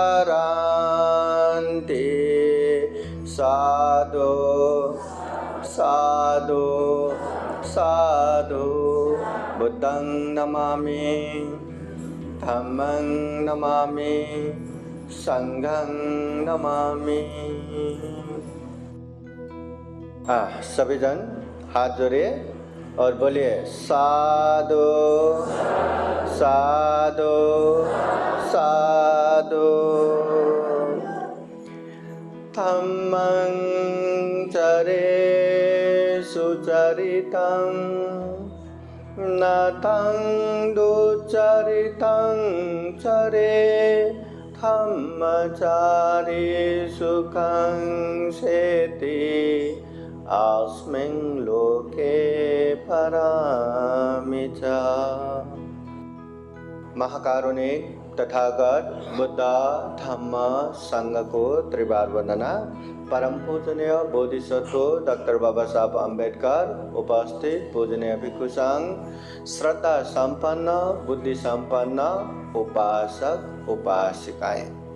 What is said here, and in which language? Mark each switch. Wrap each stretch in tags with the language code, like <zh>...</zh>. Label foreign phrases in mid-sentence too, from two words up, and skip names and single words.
<pi>paranti Sadhu sadhu sadhu Buddhang namami Dhammang namami Sanghang namami</pi> <hi>सभी जन हाथ जोड़िए और बोलिए</hi> <pi>साधु साधु साधु धम्मं चरे सुचरितं नतं दुचरितं चरे धम्मचारी सुखं सेति अस्मिन् लोके परमि च।</pi> <hi>महाकारुणिक तथागत बुद्ध धम्म संघ को त्रिवार वंदना। परम पूजनीय बोधिसत्व डॉक्टर बाबा साहब अम्बेडकर, उपस्थित पूजनीय भिक्षु संघ, श्रद्धा संपन्न बुद्धि संपन्न उपासक उपासिकाएं।</hi>